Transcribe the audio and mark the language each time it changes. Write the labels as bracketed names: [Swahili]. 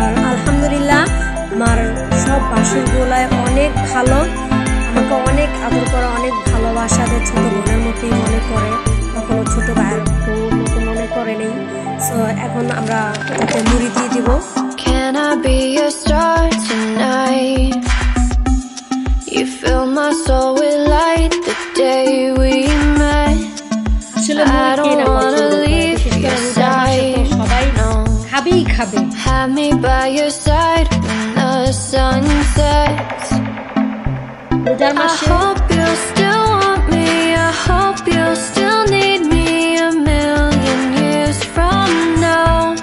[Bangla] আলহামদুলিল্লাহ আমার সব বাসরগুলাই অনেক ভালো, আমাকে অনেক আদর করে, অনেক ভালোবাসা দেয়, ছোট বোনের মতোই মনে করে, কখনো ছোট ভাইয়ের মতো মনে করে নেই। সো এখন আমরা এটাতে মুড়ি দিয়ে দিব। [English] Can I be your star tonight? You fill my soul with light the day we met. [Bangla] আসলে মুড়ি কে না পছন্দ করে, বিশেষ করে রোজার মাসে তো সবাই খাবেই খাবে। [English] Have me by your side when the sun sets. [Bangla] রোজার মাসে [English] I hope you still want me. I hope you still need me a million years from now.